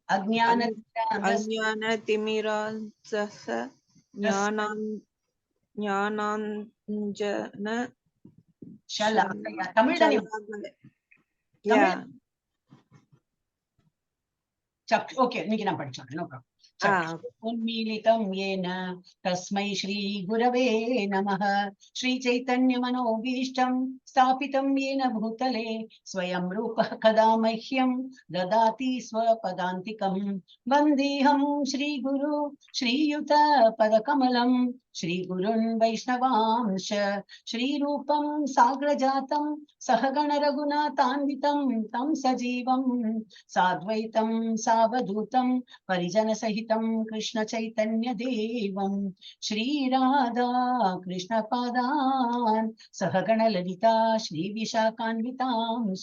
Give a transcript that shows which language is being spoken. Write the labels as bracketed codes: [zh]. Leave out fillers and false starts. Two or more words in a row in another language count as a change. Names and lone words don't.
[sa] तिमिरान्धस ज्ञानाञ्जन [ta] தமிழ் தானே? ஓகே, இன்னைக்கு நான் படிச்சோம். [sa] उन्मीलितं येन तस्मै श्री गुरवे नमः। श्री चैतन्य मनोभीष्टं स्थापितं येन भूतले स्वयं रूपः कदा मह्यं ददाति स्वपदान्तिकं। वन्देऽहं श्री गुरु श्रीयुत पदकमलं श्रीगुरुन् वैष्णवांश श्रीरूपं साग्रजातं सहगण रघुनाथान्वितं तं सजीवं साद्वैतं सावधूतं परिजन सहितं कृष्ण चैतन्य देवं श्री राधा कृष्ण पादान् सहगण ललिता श्री विशाखान्वितांश।